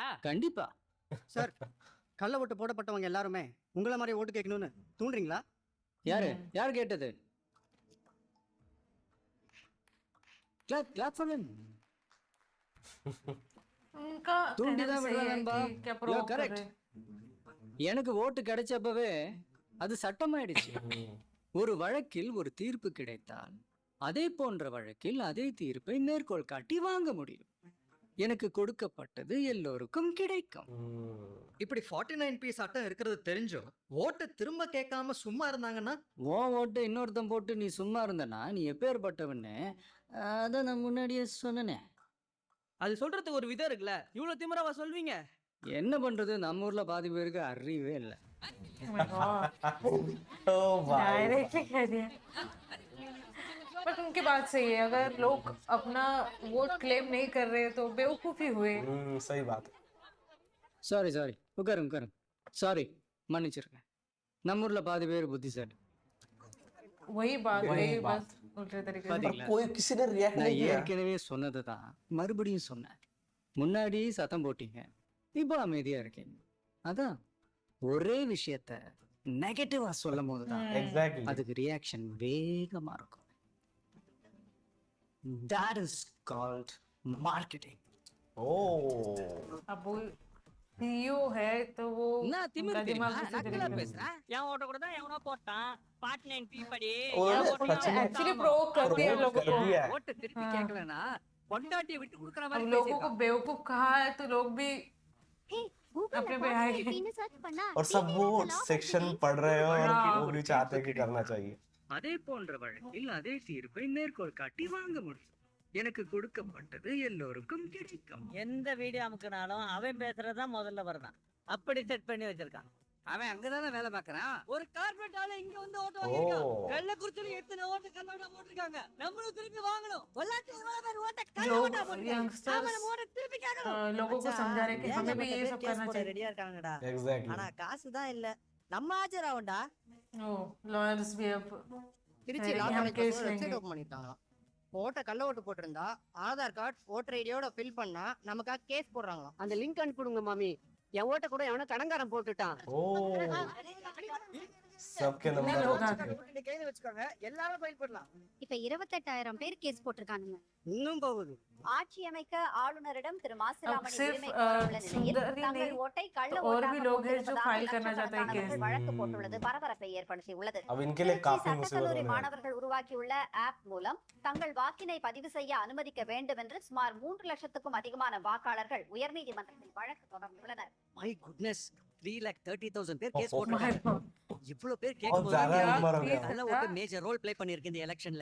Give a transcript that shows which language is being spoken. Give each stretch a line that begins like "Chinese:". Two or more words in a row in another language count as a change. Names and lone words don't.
Tamil: கண்டிப்பா சார், கள்ள ஓட்டு போடப்பட்டவங்க எல்லாருமே உங்களை மாதிரி ஓட்டு கேட்கணும்னு தூண்டுறீங்களா? யார் கேட்டது? கிளாப் பண்ணுங்க.
Hindi: उनका
Tamil: தூண்டி
Hindi: कहना
Tamil: தான்
Hindi: सही है
Tamil: விடுறாங்கப்பா.
Hindi: कि क्या provoke कर
Tamil: கரெக்ட்.
Hindi: रहे हैं.
Tamil: எனக்கு ஓட்டு கிடைச்சப்பவே அது சட்டமாயிடுச்சு. ஒரு வழக்கில் ஒரு தீர்ப்பு கிடைத்தால் அதே போன்ற வழக்கில் அதே தீர்ப்பை மேற்கோள் காட்டி வாங்க முடியும். எனக்கு கொடுக்கப்பட்டது எல்லோருக்கும் கிடைக்கும். இப்படி 49P சட்டம் இருக்கிறது தெரிஞ்சும் ஓட்டை திரும்ப கேட்காம சும்மா இருந்தாங்கன்னா ஓ ஓட்டை இன்னொருத்தன் போட்டு நீ சும்மா இருந்தனா நீ எப்பேற்பட்டவன்னு அதை நான் முன்னாடியே சொன்னனே. அது சொல்றதுக்கு ஒரு விதம் இருக்குல்ல, இவ்வளவு திமிராவா சொல்வீங்க? என்ன பண்றது, நம்ம ஊர்ல பாதி பேருக்கு அறிவே இல்லை.
English: Oh my God.
Hindi: ओ भाई डायरेक्टली कह दिया। बट उनकी बात सही है, अगर लोग अपना वोट क्लेम नहीं कर रहे तो बेवकूफी हुए। सही बात है।
Tamil: சாரி சாரி, உட்காருங்க உட்காருங்க. சாரி, மன்னிச்சிருக்கேன். நம்ம ஊர்ல பாதி பேர் புத்திசாலி.
Hindi: वही बात उल्टे तरीके से।
Tamil: பாத்தீங்களா?
Hindi: कोई किसी ने रिएक्ट
Tamil: நான்
Hindi: नहीं किया।
Tamil: ஏற்கனவே சொன்னது தான் மறுபடியும் சொன்னேன். முன்னாடி சத்தம் போட்டீங்க, இப்போ அமைதியா இருக்கீங்க. அதான் ஒரே விஷயத்த நெகட்டிவா சொல்லும் போது தான்
English: Exactly.
Tamil: அதுக்கு ரியாக்ஷன் வேகமா இருக்கும்.
English: That is called marketing. Oh.
Hindi: अब वो सीईओ है तो वो
Tamil: என்ன திமிரு
Hindi: उनका
Tamil: தெரியுமா?
Hindi: दिमाग दूसरे
Tamil: நக்கலா
Hindi: तरीके से।
Tamil: பேசுறேன். என் ஓட்ட கூட தான் எவனோ போட்டான். 49P படி.
Hindi: और
Tamil: என் ஓட்டு
Hindi: सच में
English: actually provoke
Hindi: करती है लोगों कर को। दिया है।
Tamil: ஓட்ட திருப்பி
Hindi: हाँ।
Tamil: கேட்கலனா பொண்டாட்டியை விட்டு கொடுக்குற
Hindi: अब
Tamil: மாதிரி
Hindi: लोगों को
Tamil: பேசிருக்கான்.
Hindi: बेवकूफ कहा है तो लोग भी अपने पे आएंगे। और सब वो सेक्शन पढ़ रहे हो और हाँ। वो भी चाहते हैं कि करना चाहिए।
Tamil: அதே போன்ற வழக்கில் அதே தீர்ப்பை மேற்கோள் காட்டி வாங்க முடியும். எனக்கு கொடுக்கப்பட்டது எல்லோருக்கும் கிடைக்கும். எந்த வீடியோ அமுக்கினாலும் அவன் பேசுறதுதான் முதல்ல வருதான். அப்படி செட் பண்ணி வச்சிருக்கான். அவன் அங்கதானே வேலை பார்க்கறான். ஒரு கார்பரேட் ஆளு இங்க வந்து ஓட்டு ஓ. வாங்கிருக்கான். கள்ளக்குறிச்சியில எத்தனை ஓட்டு கல்லோட போட்டிருக்காங்க. நம்மளும் திருப்பி வாங்கணும். வல்லாட்டி இவ்வளவு பேர் ஓட்ட கல்லோட
Hindi: लोग
Tamil: போட்டிருக்காங்க.
Hindi: यंगस्टर्स
Tamil: நாம ஓட்ட திருப்பி கேட்கணும்.
Hindi: लोगों को समझा रहे हैं कि हमें भी ये सब करना चाहिए।
Tamil: ரெடியா இருக்காங்கடா.
English: Exactly.
Tamil: காசு தான் இல்ல. நம்ம ஆஜராவுண்டா.
Hindi: ओ लॉयर्स भी अब
Tamil: திருச்சி சரி, லா
Hindi: हम
Tamil: காலேஜ்ல
Hindi: केस
Tamil: ஒரு
Hindi: लेंगे।
English: website open
Tamil: பண்ணிட்டாங்களாம். ஓட்ட கள்ள ஓட்டு போட்டிருந்தா ஆதார் கார்டு ஓட்டர் ஐடியோட ஃபில் பண்ணா நமக்காக கேஸ் போடுறாங்களாம். அந்த லிங்க் அனுப்பிடுங்க மாமி. என் ஓட்ட கூட எவனோ கடங்காரன் போட்டுட்டான்.
Hindi: Oh. सबके कितने नंबर लोग आ आ चुके गए?
Tamil: நீங்க கையில வச்சுக்கோங்க. எல்லாரும் ஃபைல் பண்ணலாம். இப்ப 28,000 பேர் கேஸ் போட்டிருக்கானுங்க. இன்னும் போகுது. ஆட்சி அமைக்க ஆளுநரிடம் திரு
Hindi: अब
Tamil: மாசிலாமணி
Hindi: सिर्फ
Tamil: உரிமை கோரவுள்ள நிலையில்
Hindi: सुंदरी
Tamil: தங்கள்
Hindi: नहीं
Tamil: ஓட்டை கள்ள
Hindi: तो और भी
Tamil: ஓட்டாக
Hindi: लोग हैं जो
Tamil: போட்டிருப்பதாக
Hindi: फाइल करना चाहते हैं
Tamil: லட்சக்கணக்கானவர்கள்
Hindi: केस।
Tamil: வழக்கு போட்டுள்ளது பரபரப்பை ஏற்படுத்தி உள்ளது.
Hindi: अब इनके लिए
Tamil: திருச்சி
Hindi: काफी मुसीबत
Tamil: சட்டக்கல்லூரி
Hindi: होने वाली है।
Tamil: மாணவர்கள் உருவாக்கியுள்ள ஆப் மூலம் தங்கள் வாக்கினை பதிவு செய்ய அனுமதிக்க வேண்டும் என்று சுமார் 3 லட்சத்துக்கும் அதிகமான வாக்காளர்கள் உயர்நீதிமன்றத்தில் வழக்கு தொடர்ந்துள்ளனர்.
English: My goodness
Tamil: 3,30,000 பேர் கேஸ்
English: Oh my
Tamil: போட்டிருக்காங்க. இவ்வளவு பேர்
Hindi: बहुत
Tamil: கேட்கும்போது
Hindi: ज्यादा यार, नंबर हो please। गया।
Tamil: நல்ல ஓட்டு
English: major role play
Tamil: பண்ணிருக்கு இந்த எலெக்ஷன்ல.